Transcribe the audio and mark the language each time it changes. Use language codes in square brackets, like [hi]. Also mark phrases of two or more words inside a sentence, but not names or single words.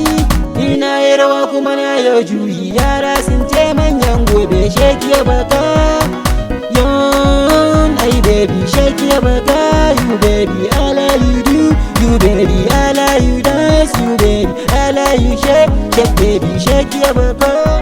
[ha] Ina arewa kuma na yau juyi, yara sun ce manyan gobe. [en] Shake your baka, yon, ay baby, shake your baka. You baby, I like you do. You baby, I like you dance. You baby, I like you shake. Shake baby, shake your baka.